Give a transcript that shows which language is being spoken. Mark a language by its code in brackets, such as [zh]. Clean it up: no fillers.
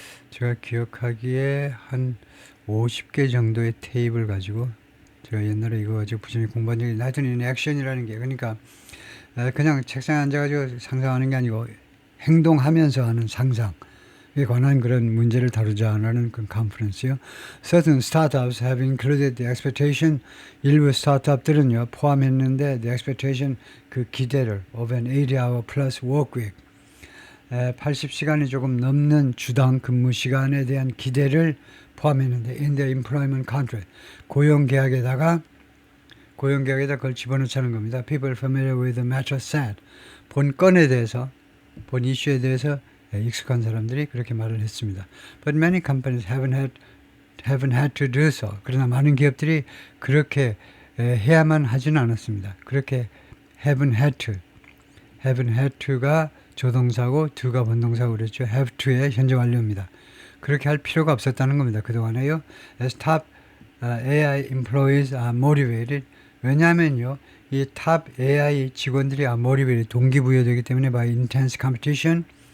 [ko] 제가 기억하기에 한 50개 정도의 테이블 가지고 제가 옛날에 이거 가지고 부지런히 공부한 적이 있는데 하여튼 이 액션이라는 게 그러니까 그냥 책상에 앉아가지고 상상하는 게 아니고 행동하면서 하는 상상에 관한 그런 문제를 다루자 하는 그 컨퍼런스요. [en] Certain startups have included the expectation. [ko] 일부 스타트업들은요 포함했는데 [en] the expectation [ko] 그 기대를 [en] of an 80-hour plus work week. [ko] 80시간이 조금 넘는 주당 근무 시간에 대한 기대를 포함했는데 [en] in the employment contract [ko] 고용계약에다가 그걸 집어넣자는 겁니다. [en] People familiar with the matter said [ko] 본 건에 대해서 본 이슈에 대해서 익숙한 사람들이 그렇게 말을 했습니다. [en] But many companies haven't had to do so. [ko] 그러나 많은 기업들이 그렇게 해야만 하지는 않았습니다. 그렇게 haven't had to가 조동사고 do가 본동사고 그랬죠. have to의 현재 완료입니다. 그렇게 할 필요가 없었다는 겁니다. 그동안에요. [en] As top AI employees are motivated. [ko] 왜냐하면요. 이 탑 AI 직원들이 [en] are motivated. [ko] 동기부여되기 때문에 [en] by intense competition.